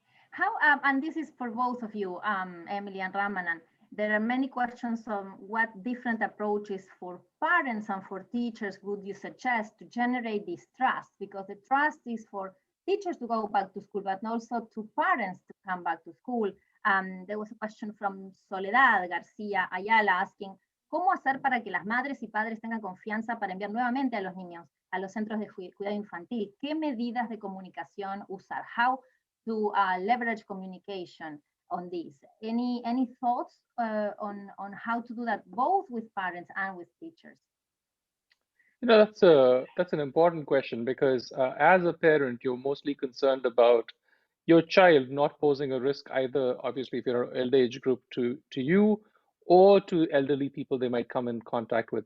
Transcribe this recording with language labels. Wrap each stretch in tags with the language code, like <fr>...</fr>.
<en>How, and this is for both of you, Emily and Ramanan, there are many questions on what different approaches for parents and for teachers would you suggest to generate this trust? Because the trust is for teachers to go back to school, but also to parents to come back to school.</en> <es>There was a question from Soledad García Ayala asking, ¿cómo hacer para que las madres y padres tengan confianza para enviar nuevamente a los niños a los centros de cuidado infantil? ¿Qué medidas de comunicación usar?</es> <en>How to leverage communication on this? Any thoughts on how to do that both with parents and with teachers? You know, that's an important question, because as a parent, you're mostly concerned about your child not posing a risk either, obviously, if you're an elder age group, to you or to elderly people they might come in contact with.</en>